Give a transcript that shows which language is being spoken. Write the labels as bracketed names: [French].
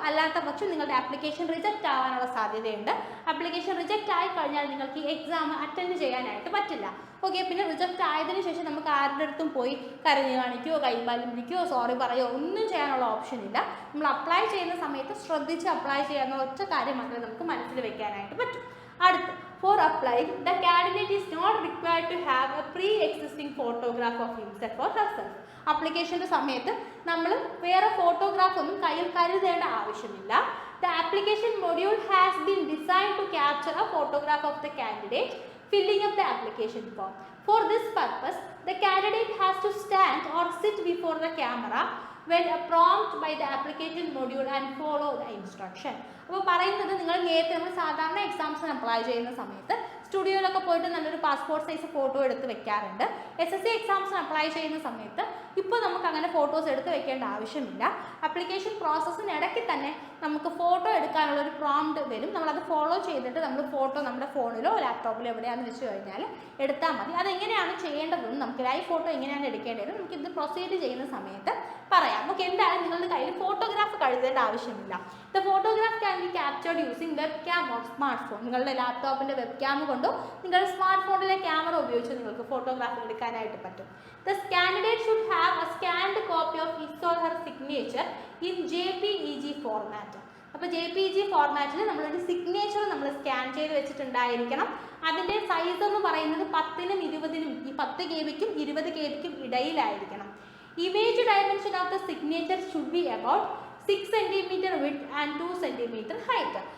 [Malayalam] അല്ലാത്ത പക്ഷം നിങ്ങളുടെ ആപ്ലിക്കേഷൻ റിജക്റ്റ് ആവാനുള്ള സാധ്യതയുണ്ട്. ആപ്ലിക്കേഷൻ റിജക്റ്റ് ആയി കഴിഞ്ഞാൽ നിങ്ങൾക്ക് ഈ എക്സാം അറ്റൻഡ് ചെയ്യാനായിട്ട് പറ്റില്ല. ഓക്കെ, പിന്നെ റിജക്റ്റ് ആയതിനു ശേഷം നമുക്ക് ആരുടെ അടുത്തും പോയി കരഞ്ഞു കാണിക്കുകയോ കൈകാലം പിടിക്കുകയോ സോറി പറയുകയോ ഒന്നും ചെയ്യാനുള്ള ഓപ്ഷൻ ഇല്ല. നമ്മൾ അപ്ലൈ ചെയ്യുന്ന സമയത്ത് ശ്രദ്ധിച്ച് അപ്ലൈ ചെയ്യാവുന്ന ഒറ്റ കാര്യം മാത്രമേ നമുക്ക് മനസ്സിൽ വെക്കാനായിട്ട് പറ്റും. [English] അടുത്ത്, for applying, the candidate is not required to have a pre-existing photograph of himself or herself. [Malayalam] ആപ്ലിക്കേഷൻ്റെ സമയത്ത് നമ്മൾ വേറെ ഫോട്ടോഗ്രാഫ് ഒന്നും കയ്യിൽ കരുതേണ്ട ആവശ്യമില്ല. [English] The application module has been designed to capture a photograph of the candidate filling up the application form. For this purpose, the candidate has to stand or sit before the camera when prompt by the application module and follow the instruction. [Malayalam] അപ്പോൾ പറയുന്നത് നിങ്ങൾ നേരത്തെ നമ്മൾ സാധാരണ എക്സാംസിന് apply ചെയ്യുന്ന സമയത്ത് സ്റ്റുഡിയോയിലൊക്കെ പോയിട്ട് നല്ലൊരു പാസ്പോർട്ട് സൈസ് ഫോട്ടോ എടുത്ത് വെക്കാറുണ്ട്. SSC എക്സാംസിന് അപ്ലൈ ചെയ്യുന്ന സമയത്ത് ഇപ്പോൾ നമുക്ക് അങ്ങനെ ഫോട്ടോസ് എടുത്ത് വെക്കേണ്ട ആവശ്യമില്ല. ആപ്ലിക്കേഷൻ പ്രോസസ്സിനിടയ്ക്ക് തന്നെ നമുക്ക് ഫോട്ടോ എടുക്കാനുള്ള ഒരു പ്രോംപ്റ്റ് വരും. നമ്മളത് ഫോളോ ചെയ്തിട്ട് നമ്മൾ ഫോട്ടോ നമ്മുടെ ഫോണിലോ ലാപ്ടോപ്പിലോ എവിടെയാണെന്ന് വെച്ച് കഴിഞ്ഞാൽ എടുത്താൽ മതി. അതെങ്ങനെയാണ് ചെയ്യേണ്ടതെന്ന് നമുക്ക് ലൈവ് ഫോട്ടോ എങ്ങനെയാണ് എടുക്കേണ്ടതെന്ന് നമുക്ക് ഇത് പ്രൊസീഡ് ചെയ്യുന്ന സമയത്ത് പറയാം. ഓക്കെ, എന്തായാലും നിങ്ങളുടെ കയ്യിൽ ഫോട്ടോഗ്രാഫ് എഴുതേണ്ട ആവശ്യമില്ല. [English] The photograph can be captured using webcam of smartphone. [Malayalam] നിങ്ങളുടെ ലാപ്ടോപ്പിൻ്റെ വെബ് ക്യാം കൊണ്ടോ നിങ്ങളുടെ സ്മാർട്ട് ഫോണിലെ ക്യാമറ ഉപയോഗിച്ച് നിങ്ങൾക്ക് ഫോട്ടോഗ്രാഫ് എടുക്കാനായിട്ട് പറ്റും. [English] The candidate should have a scanned copy of his or her signature in JPEG format. [Malayalam] അപ്പോൾ JPEG ഫോർമാറ്റിൽ നമ്മളൊരു സിഗ്നേച്ചർ നമ്മൾ സ്കാൻ ചെയ്ത് വെച്ചിട്ടുണ്ടായിരിക്കണം. അതിൻ്റെ സൈസ് എന്ന് പറയുന്നത് 10-നും 20-നും, ഈ 10 KB-ക്കും 20 KB-ക്കും ഇടയിലായിരിക്കണം. [English] Image dimension of the signature should be about 6 cm width and 2 cm height.